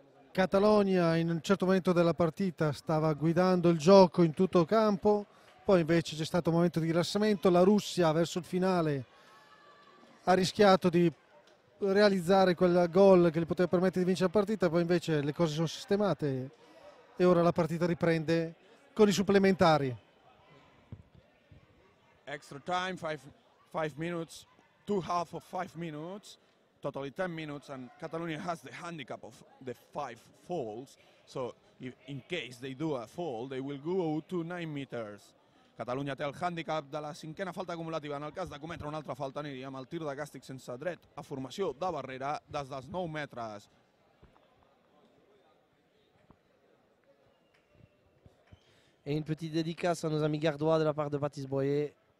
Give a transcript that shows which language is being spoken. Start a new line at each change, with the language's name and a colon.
Italian: Catalogna in un certo momento della partita stava guidando il gioco in tutto il campo, poi invece c'è stato un momento di rilassamento. La Russia verso il finale ha rischiato di realizzare quel gol che gli poteva permettere di vincere la partita, poi invece le cose sono sistemate e ora la partita riprende con i supplementari.
English: Extra time, 5 minutes, 2 half of 5 minutes, totally 10 minutes, and Catalonia has the handicap of the 5 falls, so in case they do a fall, they will go to 9 meters.
Catalan: Catalunya té el hàndicap de la 5a falta acumulativa. En el cas de cometre una altra falta aniríem al tir de càstig sense dret a formació de barrera des dels 9 metres.
French: Et une petite dédicace à nos amis gardois de la part de Baptiste Boyer.